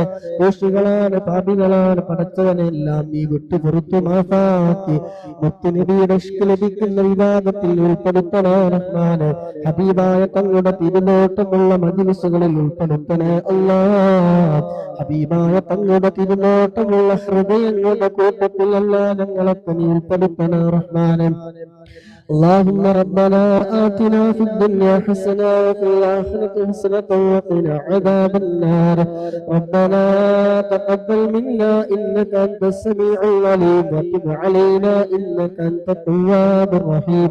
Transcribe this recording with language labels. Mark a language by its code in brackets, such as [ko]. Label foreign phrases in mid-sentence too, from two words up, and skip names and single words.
[ml] ദോഷികളാണ്, പാപികളാണ്, പടച്ചവനെല്ലാം നീ വിട്ടു പുറത്തു മാഫാക്കി മുത്തുനബിയുടെ ഇഷ്ക് ലഭിക്കുന്ന വിവാദത്തിൽ ഉൾപ്പെടുത്തണേ റഹ്മാനെ. ഹബീബായ തങ്ങളുടെ തിരുനോട്ടമുള്ള മജ്ലിസുകളിൽ ഉൾപ്പെടുത്തണേ അല്ലാഹ്. ഹബീബായ തങ്ങളുടെ തിരുനോട്ടമുള്ള ഹൃദയങ്ങളുടെ കൂട്ടത്തിൽ അല്ലാഹ് ഞങ്ങളൊക്കെ നീ ഉൾപ്പെടുത്തണേ റഹ്മാനെ. [ar] اللهم ربنا آتنا في الدنيا حسنة وفي الآخرة حسنة وقنا عذاب النار. ربنا تقبل منا إنك أنت السميع العليم وتب علينا إنك أنت التواب الرحيم.